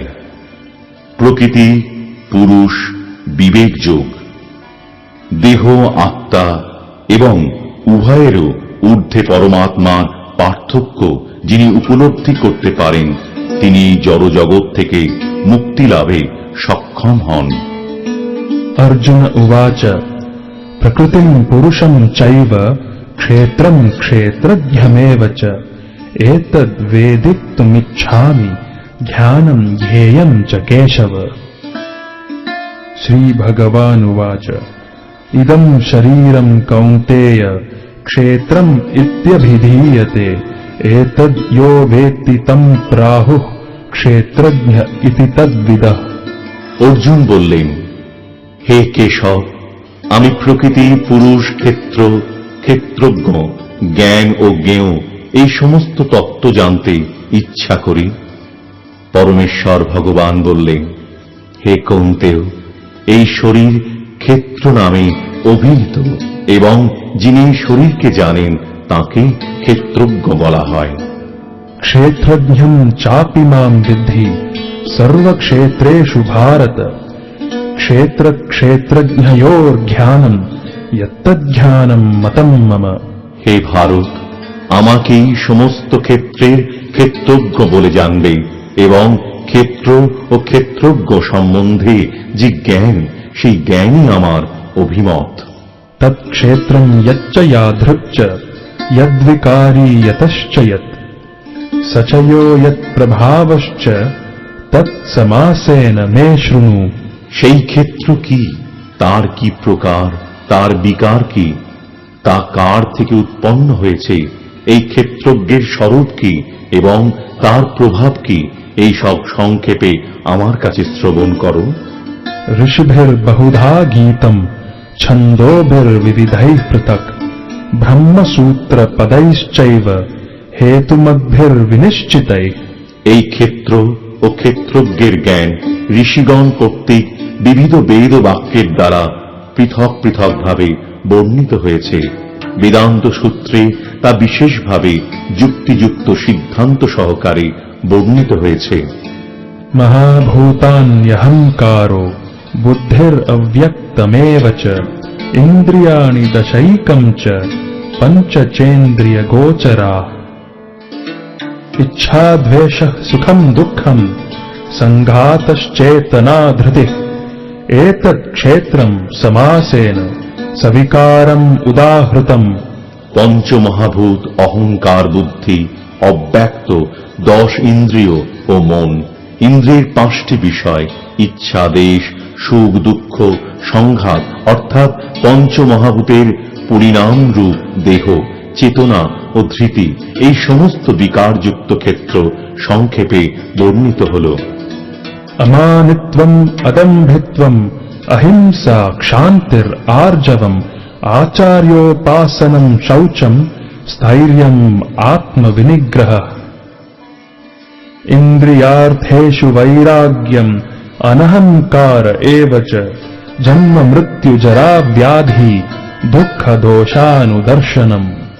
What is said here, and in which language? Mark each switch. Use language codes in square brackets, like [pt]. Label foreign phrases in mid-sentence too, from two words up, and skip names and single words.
[bn] প্রকৃতি, পুরুষ, বিবেক যোগ। দেহ, আত্মা এবং উভয়েরও ঊর্ধ্বে পরমাত্মার পার্থক্য যিনি উপলব্ধি করতে পারেন, তিনি জড়জগৎ থেকে মুক্তি লাভে সক্ষম হন। [sa] अर्जुन उवाच प्रकृतिं पुरुषं चैव क्षेत्रं क्षेत्रज्ञमेव च एतद्वेदितुमिच्छामि ज्ञानं ज्ञेयं च केशव। श्री भगवानुवाच इदं शरीरं कौन्तेय क्षेत्रम् इत्यभिधीयते एतद् यो वेत्ति तं प्राहुः क्षेत्रज्ञ इति तद्विदः। [bn] অর্জুন বললেন, হে কেশব, আমি প্রকৃতি, পুরুষ, ক্ষেত্র, ক্ষেত্রজ্ঞ, জ্ঞান ও জ্ঞেয় এই সমস্ত তত্ত্ব জানতে ইচ্ছা করি। পরমেশ্বর ভগবান বললেন, হে কৌন্তেয়, এই শরীর ক্ষেত্র নামে অভিহিত এবং যিনি শরীরকে জানেন তাকে ক্ষেত্রজ্ঞ বলা হয়। [sa] क्षेत्रज्ञं चापि मां विद्धि सर्वक्षेत्रेषु भारत क्षेत्र क्षेत्रज्ञयोर्ज्ञानं यत्तज्ज्ञानं मतं मम। [bn] হে ভারত, আমাকেই সমস্ত ক্ষেত্রের ক্ষেত্রজ্ঞ বলে জানবে এবং ক্ষেত্র ও ক্ষেত্রজ্ঞ সম্বন্ধে যে জ্ঞান, সেই জ্ঞানই আমার অভিমত। [sa] तत्क्षेत्रं यच्च यादृक् यद्विकारी यतश्च यत् स च यो यत्प्रभावश्च तत्समासेन मे शृणु। [bn] সেই ক্ষেত্র কি, তার কি প্রকার, তার বিকার কি, তা কার থেকে উৎপন্ন হয়েছে, এই ক্ষেত্রজ্ঞের স্বরূপ কি এবং তার প্রভাব কি, এই সব সংক্ষেপে আমার কাছে শ্রবণ করো। [sa] ऋषिभिर्बहुधा गीतम् छन्दोभिर्विविधैः पृथक् ब्रह्मसूत्रपदैश्चैव हेतुमद्भिर्विनिश्चितैः। [bn] এই ক্ষেত্র ও ক্ষেত্রজ্ঞের জ্ঞান ঋষিগণ কর্তৃক বিবিধ বেদ বাক্যের দ্বারা পৃথক পৃথক ভাবে বর্ণিত হয়েছে। বেদান্ত সূত্রে তা বিশেষভাবে যুক্তিযুক্ত সিদ্ধান্ত সহকারে বর্ণিত হয়েছে। [sa] महाभूतान्यहंकारो बुद्धिरव्यक्तमेव च इन्द्रियाणि दशैकं च पञ्चचेन्द्रियगोचराः। इच्छाद्वेषः सुखं दुःखं संघातश्चेतना धृतिः एतत् क्षेत्रं समासेन सविकारम् उदाहृतम्। [bn] পঞ্চমহাভূত অহংকার, বুদ্ধি, অব্যক্ত, 10 ইন্দ্রিয় ও মন, ইন্দ্রিয়ের 5টি বিষয়, ইচ্ছা, দেশ, সুখ, দুঃখ, সংঘাত অর্থাৎ পঞ্চমহাভূতের পরিণাম রূপ দেহ, চেতনা ও ধৃতি, এই সমস্ত বিকারযুক্ত ক্ষেত্র সংক্ষেপে বর্ণিত হল। [sa] अमानित्वम् अदम्भित्वम् अहिंसा क्षान्तिर् आर्जवम् आचार्योपासनम् शौचम् स्थैर्यम् आत्मविनिग्रहः। इन्द्रियार्थेषु वैराग्यम् अनहंकार एव च जन्म मृत्यु जरा व्याधि दुःख दोषानुदर्शनम्।